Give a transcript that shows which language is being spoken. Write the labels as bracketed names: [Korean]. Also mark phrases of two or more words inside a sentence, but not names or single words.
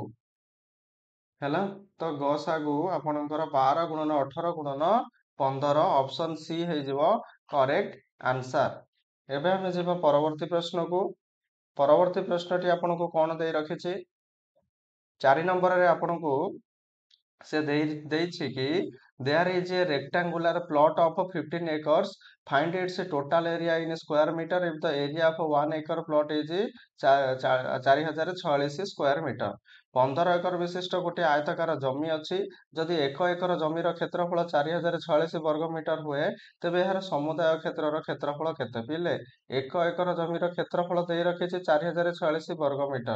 [Odia] ହେଲା, ତ ଗସାଗୁ ଆପଣଙ୍କର 12 ଗୁଣନ 18 ଗୁଣନ 15, [English] option C [Odia] ହେଇଯିବ [English] correct answer. [Odia] ଏବେ ଆମେ ଯିବା ପରବର୍ତ୍ତୀ ପ୍ରଶ୍ନକୁ। ପରବର୍ତ୍ତୀ ପ୍ରଶ୍ନଟି ଆପଣଙ୍କୁ କଣ ଦେଇ ରଖିଛି? 4 ନମ୍ବରରେ ଆପଣଙ୍କୁ ସେ ଦେଇଛି କି [English] there is a rectangular plot of 15 acres, find its total area in square meter if the area of 1 acre plot is 4046 square meter. [Odia] 15 ଏକର ବିଶିଷ୍ଟ ଗୋଟିଏ ଆୟତାକାର ଜମି ଅଛି। ଯଦି 1 ଏକର ଜମିର କ୍ଷେତ୍ରଫଳ 4046 ବର୍ଗ ମିଟର ହୁଏ, ତେବେ ଏହାର ସମୁଦାୟ କ୍ଷେତ୍ରର କ୍ଷେତ୍ରଫଳ କେତେ? ପିଲେ 1 ଏକର ଜମିର କ୍ଷେତ୍ରଫଳ ଦେଇ ରଖିଛି 4046 ବର୍ଗ ମିଟର।